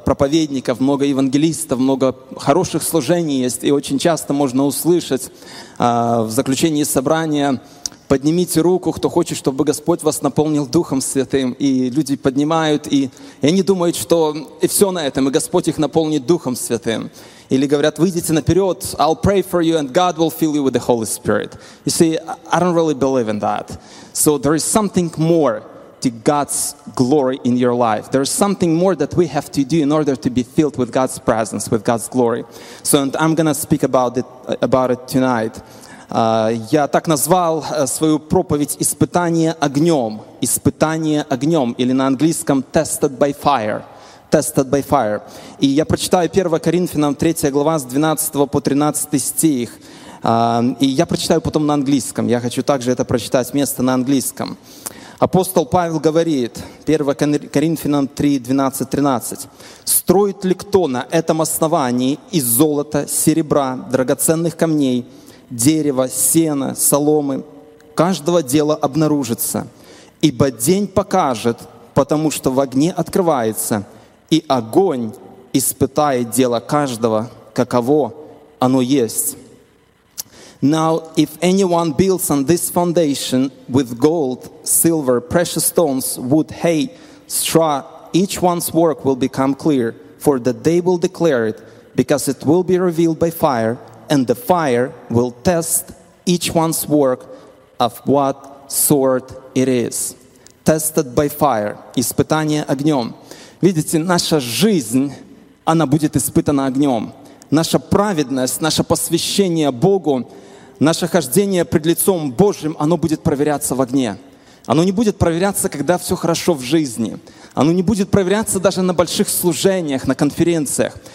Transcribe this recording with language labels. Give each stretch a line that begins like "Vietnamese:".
Russian: проповедников, много евангелистов, много хороших служений есть. И очень часто можно услышать в заключении собрания: «Поднимите руку, кто хочет, чтобы Господь вас наполнил Духом Святым». И люди поднимают, и они думают, что и все на этом, и Господь их наполнит Духом Святым. Или говорят: «Выйдите наперед,
English: I'll pray for you, and God will fill you with the Holy Spirit». You see, I don't really believe in that. So there is something more to God's glory in your life. There is something more that we have to do in order to be filled with God's presence, with God's glory. So, and I'm going to speak about it tonight.
Russian: Я так назвал свою проповедь «Испытание огнем». «Испытание огнем», или на английском
English: «Tested by fire». «Tested by fire».
Russian: И я прочитаю 1 Коринфянам 3 глава с 12 по 13 стих. И я прочитаю потом на английском. Я хочу также это прочитать вместо на английском. Апостол Павел говорит, 1 Коринфянам 3, 12, 13. «Строит ли кто на этом основании из золота, серебра, драгоценных камней, дерева, сена, соломы? Каждого дела обнаружится, ибо день покажет, потому что в огне открывается, и огонь испытает дело каждого, каково оно есть».
English: Now, if anyone builds on this foundation with gold, silver, precious stones, wood, hay, straw, each one's work will become clear, for the day will declare it, because it will be revealed by fire, and the fire will test each one's work of what sort it is. Tested by fire.
Russian: Испытание огнем. Видите, наша жизнь, она будет испытана огнем. Наша праведность, наше посвящение Богу, наше хождение пред лицом Божьим, оно будет проверяться в огне. Оно не будет проверяться, когда все хорошо в жизни. Оно не будет проверяться даже на больших служениях, на конференциях.